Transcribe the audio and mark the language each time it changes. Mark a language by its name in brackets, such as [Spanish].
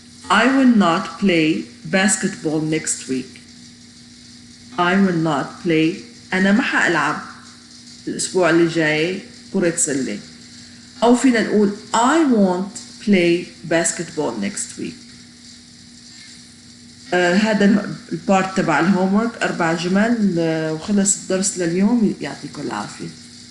[English] I will not play basketball next week. I will not play. [Arabic] أنا ما حألعب الأسبوع اللي جاي كرة سلة. أو فينا نقول [English] I won't play basketball next week. [Arabic] هذا البارت تبع الهومورك 4 جمل وخلص الدرس لليوم. يعطيكم العافية.